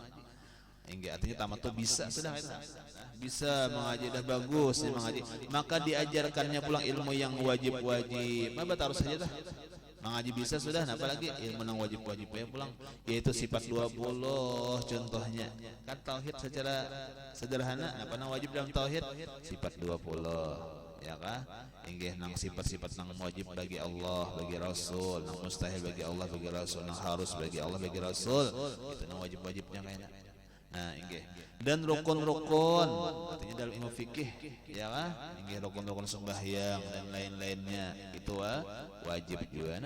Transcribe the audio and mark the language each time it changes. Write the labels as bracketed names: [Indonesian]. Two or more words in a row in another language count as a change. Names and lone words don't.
[Banjar] Enggak artinya tamat tuh bisa sudah bisa mengaji dah bagus dia mengaji, maka diajarkannya pulang ilmu yang wajib-wajib. Apa taruh saja dah mengaji bisa sudah, apalagi ilmu yang wajib-wajib ya pulang, yaitu sifat 20 contohnya. [Indonesian] Kan tauhid secara sederhana apa yang wajib dalam tauhid? Sifat 20 ya kah? [Banjar] Inggih nang sifat-sifat nang wajib bagi Allah, bagi Rasul, nang mustahil bagi Allah, bagi Rasul, nang harus bagi Allah, bagi Rasul. Itu nang wajib-wajibnya kayaknya. Nah, inggih. [Indonesian] Dan rukun-rukun artinya dalam ilmu fikih ya kan? [Banjar] Inggih rukun-rukun sembahyang dan lain-lainnya itu wajib juga.